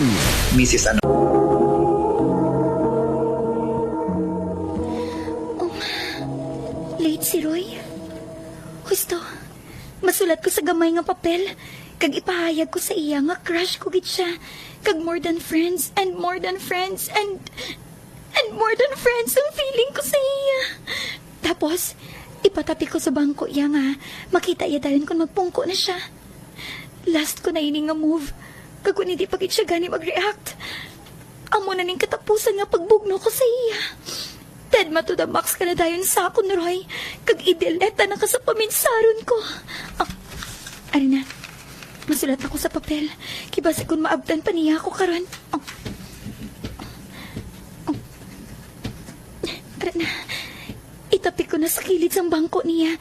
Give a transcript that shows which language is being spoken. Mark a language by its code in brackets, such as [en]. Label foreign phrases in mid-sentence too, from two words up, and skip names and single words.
[hil] Mrs. Ano? Late si Roy. Gusto, masulat ko sa gamay nga papel. Kag ipahayag ko sa iya nga crush ko gid siya. [en] Kag more than friends and more than friends and more than friends [hil] ang feeling ko sa iya. Tapos, ipatapi ko sa bangko iya nga. Makita iya dayon kung magpungko na siya. Last ko na ini nga move. Kag kung hindi pa gid siya gani mag-react. Amo na ning katapusan nga pagbugno ko sa iya. Tedma [en] to the max [hil] ka na dayon sa akon, Roy. Kag ideleta na ka sa paminsaron ko. Ari na. Masulat ako sa papel. Kibasi kung maabdan pa niya ako karon. Ari na. Itapi ko na sa kilid sang bangko niya.